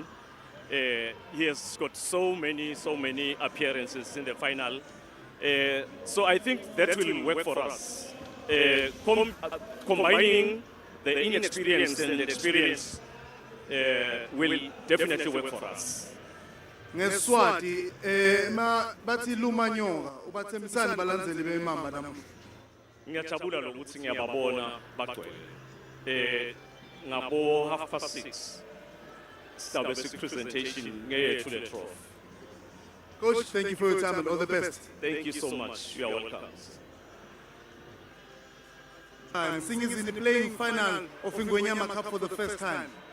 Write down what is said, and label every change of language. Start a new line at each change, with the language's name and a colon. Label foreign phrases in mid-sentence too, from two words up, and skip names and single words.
English: He has got so many appearances in the final. So I think that will work for us. Combining the inexperience and the experience will definitely work for us.
Swati: Ngeswati bathi lumanyoka ubathembisani balandzeli beMamba namuhla. Ngiyajabula lokuthi ngiyababona bagcwele. Ngabo 6:30
English: start the presentation
Swati: ngeyethu le trophy.
English: Coach, thank you for your time and all the best. Thank you so much. You are welcome. And Nsingizini playing final of Ingwenyama Cup for the first time.